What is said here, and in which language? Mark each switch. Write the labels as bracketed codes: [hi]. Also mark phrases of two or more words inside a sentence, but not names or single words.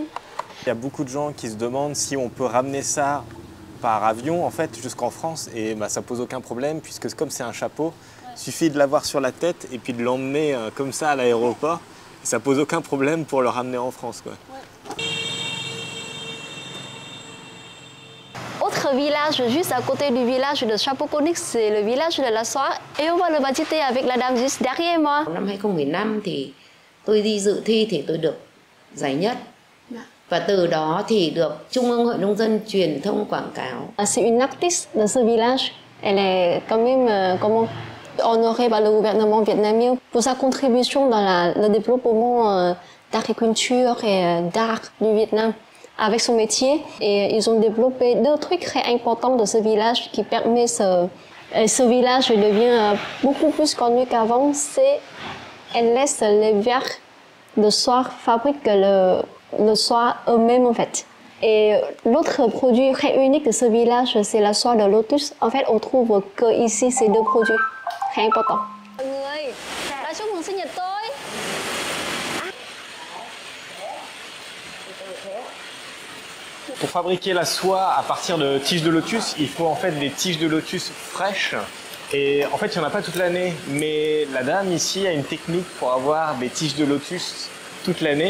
[fr] Il y a beaucoup de gens qui se demandent si on peut ramener ça par avion en fait jusqu'en France et bah, ça pose aucun problème puisque comme c'est un chapeau, il suffit de l'avoir sur la tête et puis de l'emmener comme ça à l'aéroport. Ça pose aucun problème pour le ramener en France, quoi. Ouais. Autre village juste à côté du village de Chapeau Conique, c'est le village de la Soie et on va le visiter avec la dame juste derrière moi. [vi] Năm 2015 thì tôi đi dự thi thì tôi được giải nhất. Và từ đó thì được Trung ương Hội Nông dân truyền thông quảng cáo. [fr] C'est une artiste de ce village. Elle est quand même honorée par le gouvernement vietnamien pour sa contribution dans le développement d'agriculture et d'art du Vietnam avec son métier. Et ils ont développé 2 trucs très importants de ce village qui permet ce village devient beaucoup plus connu qu'avant. C'est elle laisse les vers de soie fabriquer le soie eux-mêmes en fait. Et l'autre produit très unique de ce village, c'est la soie de lotus. En fait, on trouve que ici ces 2 produits très importants. [vi] Mọi người, đã chúc mừng sinh nhật tôi. [fr] Pour fabriquer la soie à partir de tiges de lotus, il faut en fait des tiges de lotus fraîches. Et en fait, il n'y en a pas toute l'année. Mais la dame ici a une technique pour avoir des tiges de lotus toute l'année.